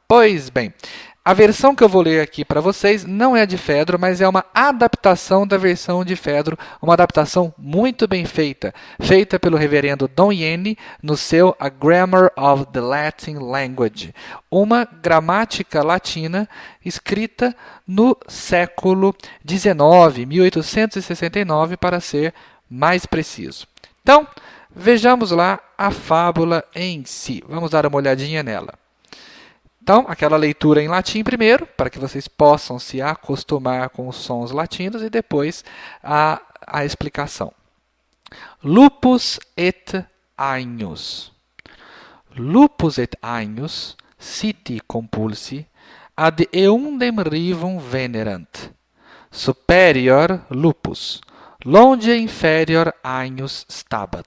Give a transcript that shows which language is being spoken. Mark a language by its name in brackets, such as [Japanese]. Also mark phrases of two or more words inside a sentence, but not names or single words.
[Portuguese] Pois bem, a versão que eu vou ler aqui para vocês não é de Fedro, mas é uma adaptação da versão de Fedro, uma adaptação muito bem feita, feita pelo reverendo Don Iene no seu A Grammar of the Latin Language, uma gramática latina escrita no século XIX, 1869, para ser mais preciso. Então, vejamos lá a fábula em si. Vamos dar uma olhadinha nela. Então, aquela leitura em latim primeiro, para que vocês possam se acostumar com os sons latinos, e depois a explicação. [Latin] Lupus et agnus. Lupus et agnus, siti compulsi, ad eundem rivum venerant. Superior lupus, longe inferior agnus stabat.